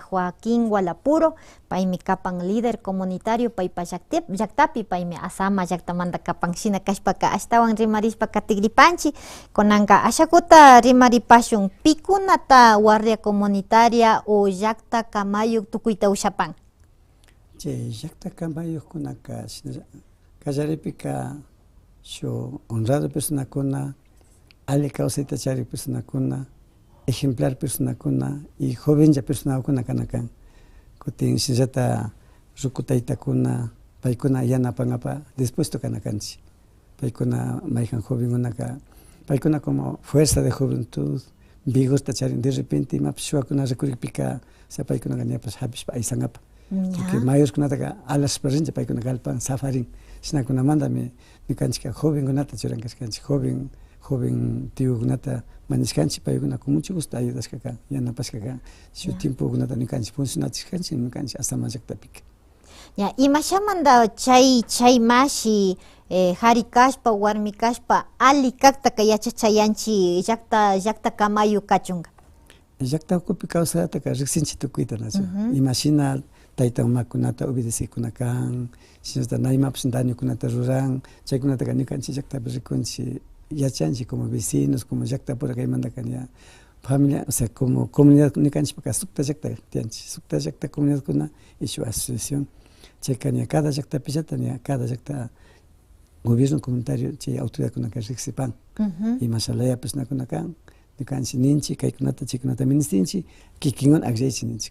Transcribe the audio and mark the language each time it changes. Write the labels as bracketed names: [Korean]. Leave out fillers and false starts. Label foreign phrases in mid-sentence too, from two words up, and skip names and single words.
[Quechua] Joaquín Walapuro, paymi kapan [Spanish] líder comunitario [Quechua] paypa llaktapi, paymi Asama llaktamanta kapan shina kashpaka ashtawan rimarishpa katigripanchi, kunanka ashakuta rimaripashun pikunata [Spanish] guardia comunitaria o [Quechua] llakta kamayuk tukuyta ushapan. Che llakta kamayuk kunaka kallaripika shu honrado personakuna, ale kawsayta charik personakuna, ejemplar personakuna y joven ya personakuna kanakan. Kutin shinllata rukutaytakuna paykuna yanapanapa dispuesto kanakanchik. Paykuna mayjan jovenkunaka paykuna [Spanish] como fuerza de juventud, [Quechua] vigorta charin [Spanish] de repente [Quechua] imapas shuwakuna rikurikpika sea paykunaqa ñapas hapishpa aysanapa. Porque mayoreskunataqa alashpa rincha paykuna kallpan safarin. Shinakunamantami ñukanchik jovenkunata churankashkanchik, joven tiyukunata manishkanchik paykuna [Spanish] con mucho gusto [Quechua] ayudashkaka, yanapashkaka, shu tiempokunata ñukanchik funcionachishkanchik ñukanchik Asama llaktapika. Ya, imashamanta chay mashi harikashpa warmi kashpa ali kaktaka yachachayanchi llakta kamayu kachunga. Llakta ukupi kawsataka riksinchik tukuyta nachu. Imashina tayta mamakunata obedesikuna kan, shinata naymapas dañokunata ruran, chaykunataka ñukanchik llaktapi rikunchik yachanchik [Spanish] como vecinos, [Quechua] como llaktapura kaymantaka ña familia, [Spanish] o sea, como comunidad [Quechua] ñukanchikpaka sukta llakta tiyanchik, sukta llakta comunidadkuna [Spanish] y su asociación. [Quechua] Chayka ña cada llaktapillata ña cada llakta [Spanish] gobierno comunitario [Quechua] chay autoridadkunaka riksipan. Imashalaya personakunaka ñukanchik ninchik kaykunata chaykunata ministinchik kikinwan akllaychik ninchik.